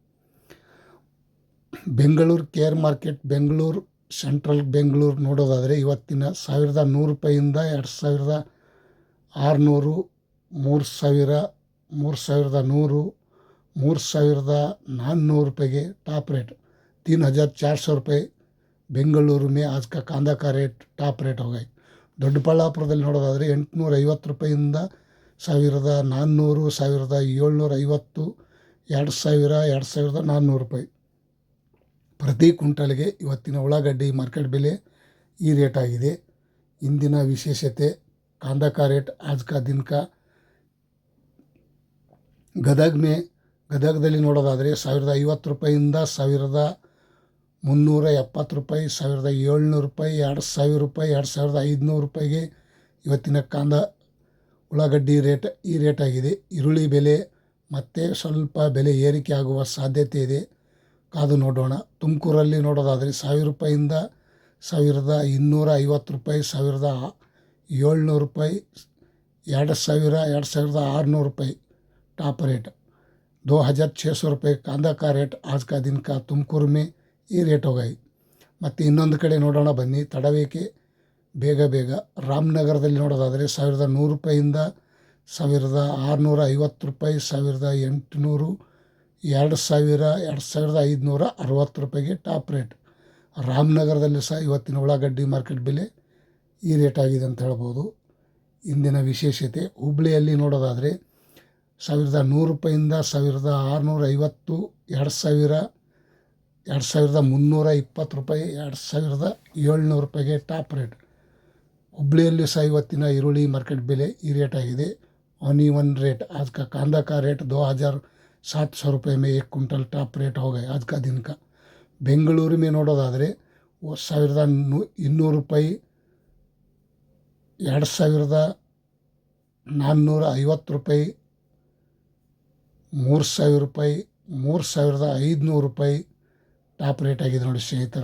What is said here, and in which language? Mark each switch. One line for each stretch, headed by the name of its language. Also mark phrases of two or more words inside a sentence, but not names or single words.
Kannada: ಬೆಂಗಳೂರು ಕೇರ್ ಮಾರ್ಕೆಟ್, ಬೆಂಗಳೂರು ಸೆಂಟ್ರಲ್ ಬೆಂಗಳೂರು ನೋಡೋದಾದರೆ ಇವತ್ತಿನ 1100 ರೂಪಾಯಿಯಿಂದ 2600, 3000, 3100, 3400 ರೂಪಾಯಿಗೆ
English: top rate.
Hindi: 3400 ರೂಪಾಯಿ ಬೆಂಗಳೂರು में आज का कांदा का रेट
English: top rate
Hindi: हो गए.
Kannada: ದೊಡ್ಡಬಳ್ಳಾಪುರದಲ್ಲಿ ನೋಡೋದಾದರೆ 850 ರೂಪಾಯಿಯಿಂದ 1400, 1750, 2000, 2400 ರೂಪಾಯಿ. ಪ್ರತಿ ಕ್ವಿಂಟಲ್ಗೆ ಇವತ್ತಿನ ಉಳ್ಳಾಗಡ್ಡಿ ಮಾರ್ಕೆಟ್ ಬೆಲೆ ಈ ರೇಟ್ ಆಗಿದೆ. ಇಂದಿನ ವಿಶೇಷತೆ
Hindi: कांदा का रेट आज का दिन का
Kannada: ಗದಗದಲ್ಲಿ ನೋಡೋದಾದರೆ 1050 ರೂಪಾಯಿಯಿಂದ 1370 ರೂಪಾಯಿ, 1700 ರೂಪಾಯಿ, 2000 ರೂಪಾಯಿ, 2500 ರೂಪಾಯಿಗೆ ಇವತ್ತಿನ ಉಳ್ಳಾಗಡ್ಡಿ ರೇಟ್ ಈ ರೇಟ್ ಆಗಿದೆ. ಈರುಳ್ಳಿ ಬೆಲೆ ಮತ್ತೆ ಸ್ವಲ್ಪ ಬೆಲೆ ಏರಿಕೆ ಆಗುವ ಸಾಧ್ಯತೆ ಇದೆ, ಕಾದು ನೋಡೋಣ. ತುಮಕೂರಲ್ಲಿ ನೋಡೋದಾದರೆ 1000 ರೂಪಾಯಿಯಿಂದ 1250 ರೂಪಾಯಿ, 1700 ರೂಪಾಯಿ, 2000,
Hindi: 2600 रुपये
English: top rate,
Hindi: 2600 रुपये कांदा का रेट आज का दिन का तुमकूರು में ಈ ರೇಟ್ ಹೋಗೈ.
Kannada: ಮತ್ತು ಇನ್ನೊಂದು ಕಡೆ ನೋಡೋಣ ಬನ್ನಿ, ತಡವೇಕೆ ಬೇಗ ರಾಮನಗರದಲ್ಲಿ ನೋಡೋದಾದರೆ 1100 ರೂಪಾಯಿಯಿಂದ 1650 ರೂಪಾಯಿ, 1800, 2000, 2560 ರೂಪಾಯಿಗೆ
English: top rate.
Kannada: ರಾಮನಗರದಲ್ಲಿ ಸಹ ಇವತ್ತಿನ ಉಳ್ಳಾಗಡ್ಡಿ ಮಾರ್ಕೆಟ್ ಬೆಲೆ ಈ ರೇಟ್ ಆಗಿದೆ ಅಂತ ಹೇಳ್ಬೋದು. ಇಂದಿನ ವಿಶೇಷತೆ ಹುಬ್ಬಳ್ಳಿಯಲ್ಲಿ ನೋಡೋದಾದರೆ 1100 ರೂಪಾಯಿಯಿಂದ 1650, 2000, 2320 ರೂಪಾಯಿ, 2700 ರೂಪಾಯಿಗೆ
English: top rate.
Kannada: ಹುಬ್ಬಳ್ಳಿಯಲ್ಲಿ ಸಹ ಇವತ್ತಿನ ಈರುಳ್ಳಿ ಮಾರ್ಕೆಟ್ ಬೆಲೆ ಈ ರೇಟ್ ಆಗಿದೆ.
Hindi: ऑन रेट आज का कांदा का रेट 2700 रुपये में 1 कुंटल
English: top rate
Hindi: हो गए आज का दिन का.
Kannada: ಬೆಂಗಳೂರು में ನೋಡೋದಾದರೆ 1200 ರೂಪಾಯಿ, 2450 ರೂಪಾಯಿ, 3000 ರೂಪಾಯಿ, 3500 ರೂಪಾಯಿ
English: top rate
Kannada: ಆಗಿದೆ ನೋಡಿ ಸ್ನೇಹಿತರು.